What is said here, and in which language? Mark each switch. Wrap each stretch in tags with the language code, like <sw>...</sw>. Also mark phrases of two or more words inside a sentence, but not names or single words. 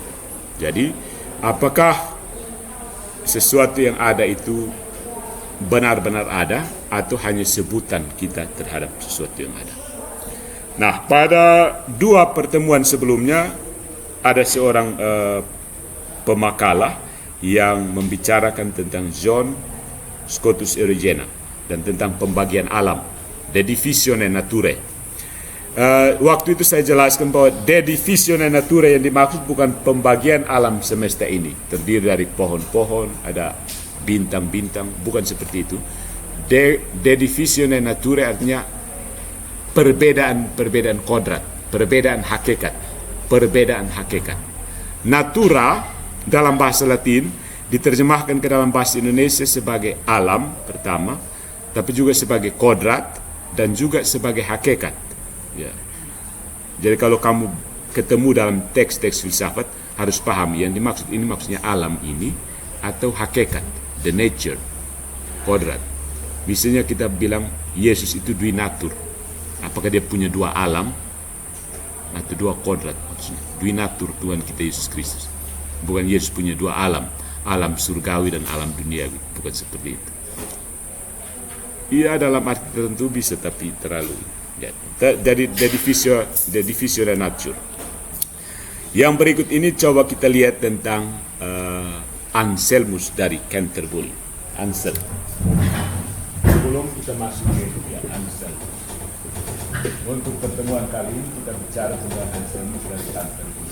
<id>Jadi, apakah sesuatu yang ada itu benar-benar ada atau hanya sebutan kita terhadap sesuatu yang ada? Nah, pada dua pertemuan sebelumnya ada seorang pemakalah yang membicarakan tentang John Scotus Erigena dan tentang pembagian alam,</id> <la>de divisione naturae.</la> <id>Waktu itu saya jelaskan bahwa</id> <la>de divisione naturae</la> <id>yang dimaksud bukan pembagian alam semesta ini, terdiri dari pohon-pohon, ada bintang-bintang, bukan seperti itu.</id> <la>De divisione naturae</la> <id>artinya perbedaan kodrat, perbedaan hakikat. Natura dalam bahasa Latin diterjemahkan ke dalam bahasa Indonesia sebagai alam pertama, tapi juga sebagai kodrat dan juga sebagai hakikat. Ya. Jadi kalau kamu ketemu dalam teks-teks filsafat harus paham yang dimaksud ini maksudnya alam ini atau hakikat,</id> <en>the nature,</en> <id>kodrat. Misalnya kita bilang Yesus itu duinatur. Apakah dia punya dua alam atau dua kodrat maksudnya? Duinatur Tuhan kita Yesus Kristus. Bukan Yesus punya dua alam, alam surgawi dan alam duniawi, bukan seperti itu. Iya dalam arti tertentu bisa, tapi terlalu jadi</id> <en>the division nature.</en> <id>Yang berikut ini coba kita lihat tentang Anselmus dari Canterbury. Ansel. Sebelum kita masuk ke Ansel, untuk pertemuan kali ini kita bicara tentang Anselmus dari Canterbury.</id>